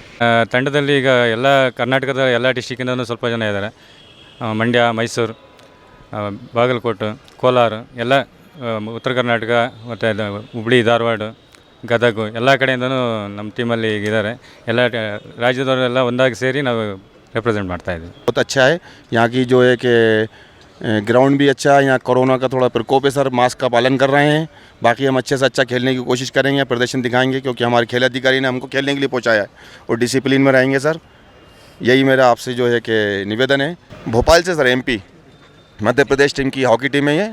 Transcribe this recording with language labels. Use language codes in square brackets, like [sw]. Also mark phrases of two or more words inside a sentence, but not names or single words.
[kn] ತಂಡದಲ್ಲಿ ಈಗ ಎಲ್ಲ ಕರ್ನಾಟಕದ ಎಲ್ಲ ಡಿಸ್ಟಿಕ್ಕಿಂದಲೂ ಸ್ವಲ್ಪ ಜನ ಇದ್ದಾರೆ. ಮಂಡ್ಯ, ಮೈಸೂರು, ಬಾಗಲಕೋಟೆ, ಕೋಲಾರ, ಎಲ್ಲ ಉತ್ತರ ಕರ್ನಾಟಕ ಮತ್ತು ಹುಬ್ಳಿ, ಧಾರವಾಡ, ಗದಗ ಎಲ್ಲ ಕಡೆಯಿಂದನೂ ನಮ್ಮ ಟೀಮಲ್ಲಿ ಇದ್ದಾರೆ. ಎಲ್ಲ ರಾಜ್ಯದವರೆಲ್ಲ ಒಂದಾಗಿ ಸೇರಿ ನಾವು रिप्रेजेंट ಮಾಡ್ತಾ ಇದ್ದೀವಿ. [hi] बहुत अच्छा है यहाँ की जो है कि ग्राउंड भी अच्छा है. यहाँ कोरोना का थोड़ा प्रकोप है सर, मास्क का पालन कर रहे हैं. बाकी हम अच्छे से अच्छा खेलने की कोशिश करेंगे, प्रदर्शन दिखाएंगे, क्योंकि हमारे खेल अधिकारी ने हमको खेलने के लिए पहुँचाया है और डिसिप्लिन में रहेंगे सर. यही मेरा आपसे जो है कि निवेदन है. भोपाल से सर MP मध्य प्रदेश टीम की हॉकी टीम है ये.